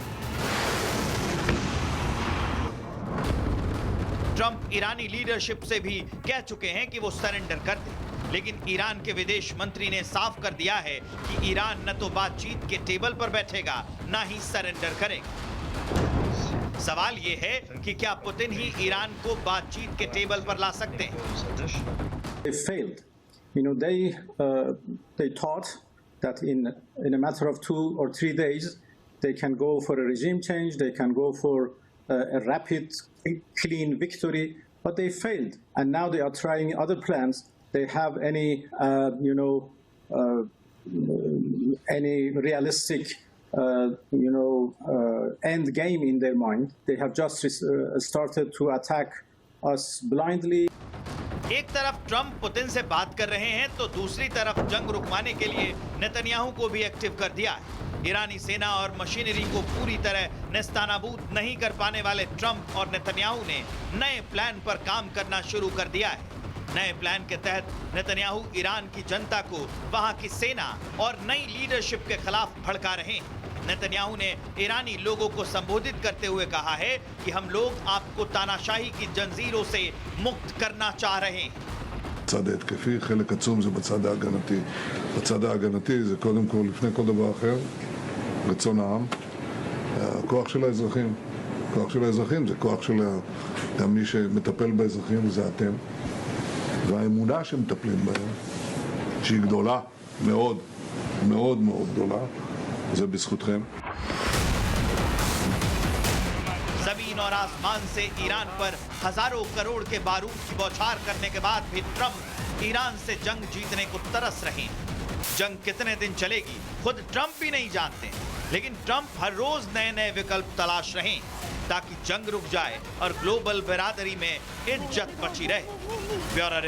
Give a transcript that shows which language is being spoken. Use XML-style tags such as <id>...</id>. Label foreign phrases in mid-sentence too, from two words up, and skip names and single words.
<hi>ट्रंप ईरानी लीडरशिप से भी कह चुके हैं कि वो सरेंडर कर दे, लेकिन ईरान के विदेश मंत्री ने साफ कर दिया है कि ईरान न तो बातचीत के टेबल पर बैठेगा, न ही सरेंडर करेगा। सवाल ये है कि क्या पुतिन ही ईरान को बातचीत के टेबल पर ला सकते हैं?</hi> <en>They failed. You know, they thought that in a matter of 2 or 3 days they can go for a regime change, they can go for a rapid, clean victory, but they failed, and now they are trying other plans. They have any realistic end game in their mind. They have just started to attack us blindly.</en> <hi>एक तरफ ट्रंप पुतिन से बात कर रहे हैं तो दूसरी तरफ जंग रुकवाने के लिए नेतन्याहू को भी एक्टिव कर दिया है। ईरानी सेना और मशीनरी को पूरी तरह नेस्तनाबूद नहीं कर पाने वाले ट्रंप और नेतन्याहू ने नए प्लान पर काम करना शुरू कर दिया है। नए प्लान के तहत नेतन्याहू ईरान की जनता को वहां की सेना और नई लीडरशिप के खिलाफ भड़का रहे हैं। नेतन्याहू ने ईरानी लोगों को संबोधित करते हुए कहा है कि हम लोग आपको तानाशाही की जंजीरों से मुक्त करना चाह रहे हैं।</hi> <he>בצד ההתקפי, חלק עצום זה בצד ההגנתי. בצד ההגנתי זה קודם כל, לפני כל דבר אחר, רצון העם, הכוח של האזרחים. הכוח של האזרחים זה כוח של גם מי שמטפל באזרחים, זה אתם. והאמונה שמטפלים בהם, שהיא גדולה מאוד, מאוד מאוד גדולה, זה בזכותכם.</he> <hi>जमीन और आसमान से ईरान पर हजारों करोड़ के बारूद की बौछार करने के बाद भी ट्रंप ईरान से जंग जीतने को तरस रहे हैं। जंग कितने दिन चलेगी खुद ट्रंप भी नहीं जानते, लेकिन ट्रंप हर रोज नए नए विकल्प तलाश रहे हैं ताकि जंग रुक जाए और ग्लोबल बिरादरी में इज्जत बची रहे।</hi>